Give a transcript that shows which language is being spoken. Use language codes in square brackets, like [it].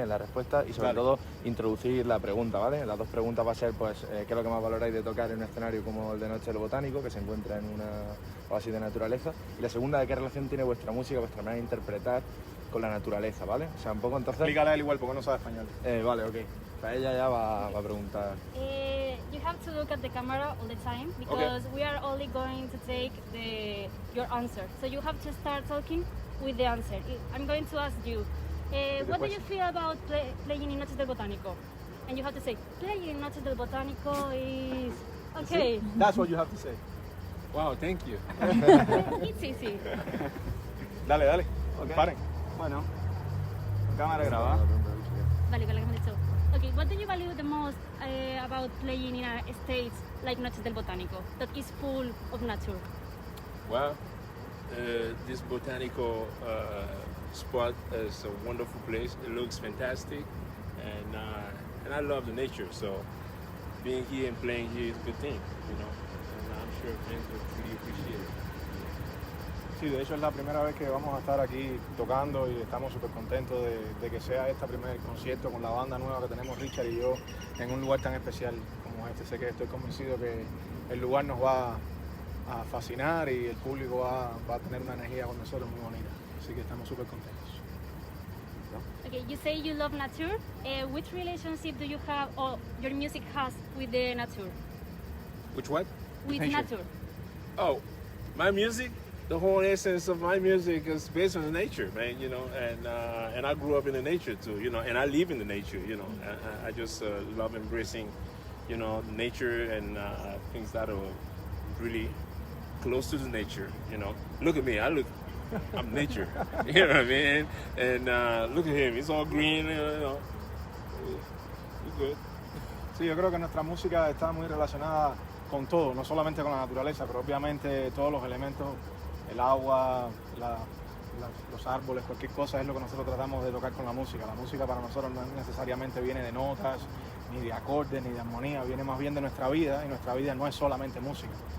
[es] En la respuesta y sobre todo introducir la pregunta, ¿vale? Las 2 preguntas va a ser, pues, ¿qué es lo que más valoráis de tocar en un escenario como el de Noche del Botánico, que se encuentra en una oasis de naturaleza? Y la segunda, ¿de qué relación tiene vuestra música, vuestra manera de interpretar con la naturaleza, ¿vale? O sea, un poco entonces... Explícale a él igual porque no sabe español. Vale, ok. Para ella ya va a preguntar. [en] You have to look at the camera all the time because we are only going to take your answer. So you have to start talking with the answer. I'm going to ask you, what do you feel about playing in Noches del Botánico? And you have to say, playing in Noches del Botánico is... Okay. That's what you have to say. Wow, thank you. It's easy. [es] Dale. Okay. Paren. Bueno, cámara graba. Vale, con la que me has dicho. [en] Okay, what do you value the most about playing in a stage like Noches del Botánico that is full of nature? Well, this botanical spot is a wonderful place. It looks fantastic. and I love the nature. So being here and playing here is a good thing, you know. And I'm sure fans will really appreciate it. [es] Sí, de hecho es la primera vez que vamos a estar aquí tocando y estamos súper contentos de que sea este primer concierto con la banda nueva que tenemos Richard y yo en un lugar tan especial como este. Sé que estoy convencido que el lugar nos va a fascinar y el público va a tener una energía con nosotros muy bonita. Así que estamos súper contentos. [en] Okay, you say you love nature. Which relationship do you have, or your music has, with the nature? Which what? With Nature. nature. Oh, my music, the whole essence of my music is based on the nature, man, you know, and I grew up in the nature too, you know, and I live in the nature, you know. I just love embracing, you know, nature and things that are really close to the nature, you know. Look at me, I'm nature, you know what I mean? And look at him, he's all green, you know. We're good. [es] Sí, yo creo que nuestra música está muy relacionada con todo, no solamente con la naturaleza, pero obviamente todos los elementos, el agua, los árboles, cualquier cosa es lo que nosotros tratamos de tocar con la música. La música para nosotros no necesariamente viene de notas, ni de acordes, ni de armonía, viene más bien de nuestra vida, y nuestra vida no es solamente música.